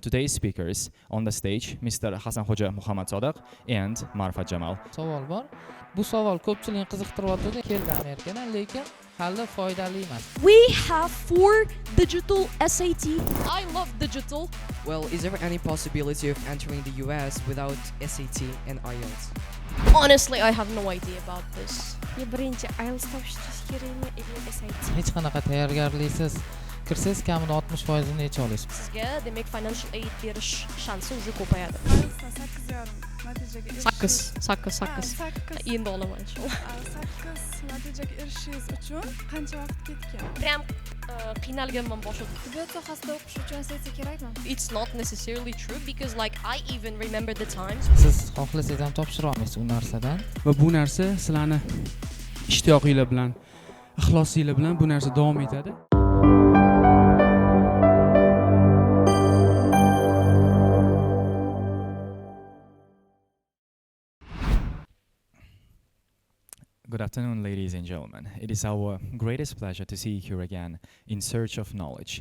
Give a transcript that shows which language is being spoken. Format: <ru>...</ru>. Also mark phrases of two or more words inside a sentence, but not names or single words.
<en>today's speakers on the stage, Mr. Hasan Hoja Muhammad Sodiq and Marfat Jamal.</en> <uz>Savol bor. Bu savol ko'pchilikni qiziqtiryapti, keldi Amerikadan, lekin hali foydali emas.</uz> <en>We have 4 digital SAT. I love digital. Well, is there any possibility of entering the US without SAT and IELTS? Honestly, I have no idea about this.</en> <uz>Birinchi IELTS topshirish kerakmi yoki SAT? Hech qanaqa tayyorgarliksiz kirsangiz kamida 60% ni necha olasiz? Sizga demak financial aid berish shansi уже ko'payadi. IELTSdan 8,5 natijaga erishish. 8. Endi olaman inshaalloh. 8 natijaga erishishingiz uchun qancha vaqt ketgan? Prям qiynalganman boshida. Tibbiyot sohasida o'qish uchun SAT kerakmi?</uz> <en>It's not necessarily true because like I even remember the times.</en> <uz>Siz xohlasangiz ham topshira olmaysiz u narsadan. Va bu narsa sizlarni ishtiyoqinglar bilan, ixlosinglar bilan bu narsa davom etadi.</uz> <en>Good afternoon, ladies and gentlemen. It is our greatest pleasure to see you here again in search of knowledge.</en>